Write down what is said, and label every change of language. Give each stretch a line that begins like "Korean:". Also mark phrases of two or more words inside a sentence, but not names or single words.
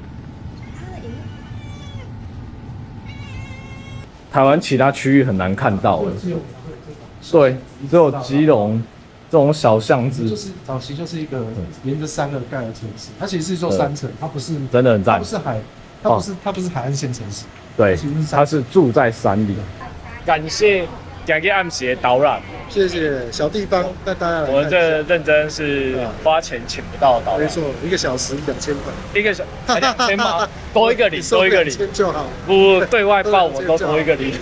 Chinese: 台灣其他區域很難看到的，對，只有基隆這種小巷子，就是早期就是一個沿着山而蓋的城市，它其實是一座山城，它不是真的很讚，它不是海岸線城市，对，它是住在山裡。感謝今天暗時的導覽，謝謝小地方帶大家來看。我們這認真是花錢請不到的導覽，沒錯，1個小時2000塊，1個小 2000嗎？多一個零，多一個零就好。不對外報我都多一個零。